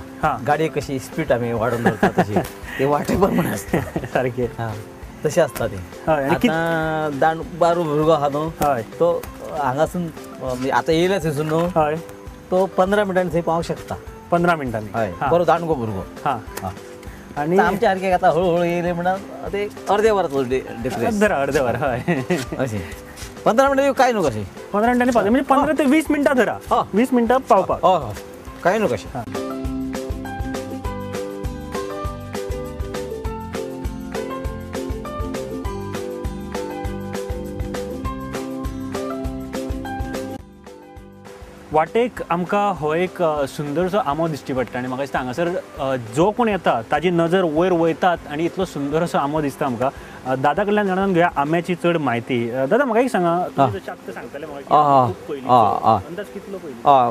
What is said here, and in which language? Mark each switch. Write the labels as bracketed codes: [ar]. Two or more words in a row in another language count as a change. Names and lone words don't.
[kok] गाडये कशी स्पीड आमी वाडोवन दवरता तशी ते वाटे प्रमाणे आसता. सारकें तशें आसता ते. आतां दांड बारू भुरगो आहा न्हू, तो हांगासून आतां येयल्या थंयसून न्हू, तो 15 मिनटांनी थंय पावंक शकता. 15 मिनटांनी? हय, बरो दांडगो भुरगो. [mr] आणि आमच्या सारखे आता हळूहळू येईल म्हणून ते अर्ध्या वरात डिफरन्स [kok] धरा अर्ध्यावर हय [mr] असे 15 मिनिटं काय नको कसे [kok] 15 मिनिटांनी पावता म्हणजे 15 ते 20 मिनिटं धरा हा. 20 मिनिटं पावपाक [mr] हो हो काय नको कसे [kok] वाटेक आमकां हो एक सुंदरसो आंबो दिश्टी पडटा आनी म्हाका दिसता हांगासर जो कोण येता ताजी नजर वयर वयतात आनी इतलो सुंदर असो आंबो दिसता आमकां दादा कडल्यान जाणून घेवया आंब्याची चड म्हायती दादा म्हाका एक सांगा तुमी जशें आतां सांगताले म्हाका खूब पयलीं अंदाज कितलो पयलीं